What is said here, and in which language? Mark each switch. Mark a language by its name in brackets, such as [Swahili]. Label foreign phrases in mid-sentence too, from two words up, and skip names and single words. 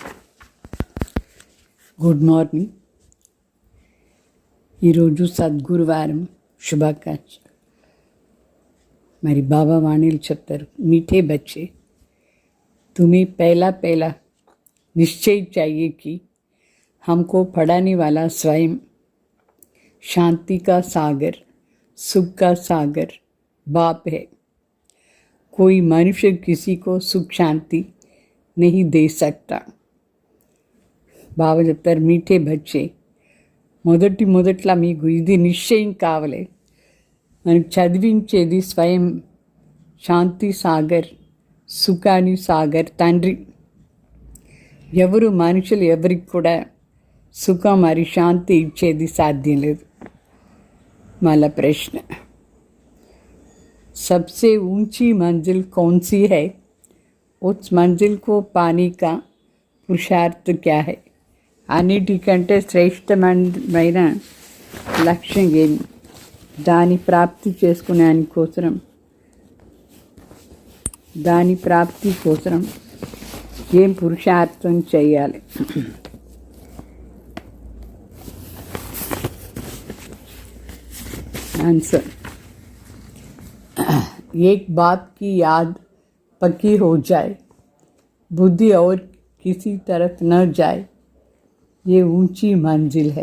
[English] good morning. [Telugu] ఈరోజు సద్గురువారం శుభాకాంక్షలు. మరి బాబా వాణిలు చెప్తారు, [Hindi] मीठे बच्चे तुम्हें पहला पहला निश्चय चाहिए कि हमको पढ़ाने वाला स्वयं शांति का सागर, सुख का सागर बाप है। कोई मनुष्य किसी को सुख शांति नहीं दे सकता। [Telugu] బాబా చెప్తారు, [Hindi] मीठे बच्चे [Telugu] మొదట్లో మీకు ఇది నిశ్చయం కావాలి. మనకు చదివించేది స్వయం శాంతి సాగర్, సుఖాని సాగర్ తండ్రి. ఎవరు మనుషులు ఎవరికి కూడా సుఖం మరి శాంతి ఇచ్చేది సాధ్యం లేదు. మళ్ళా ప్రశ్న, [Hindi] सबसे ऊंची मंजिल कौन सी है? उस मंजिल को पाने का पुरुषार्थ क्या है? [Telugu] అన్నిటికంటే శ్రేష్టమైన లక్ష్యం ఏమి? దాని ప్రాప్తి కోసం ఏం పురుషార్థం చేయాలి? [Hindi] आंसर, एक बात की याद पक्की हो जाए, बुद्धि और किसी तरफ न जाए, ये ऊंची मंजिल है.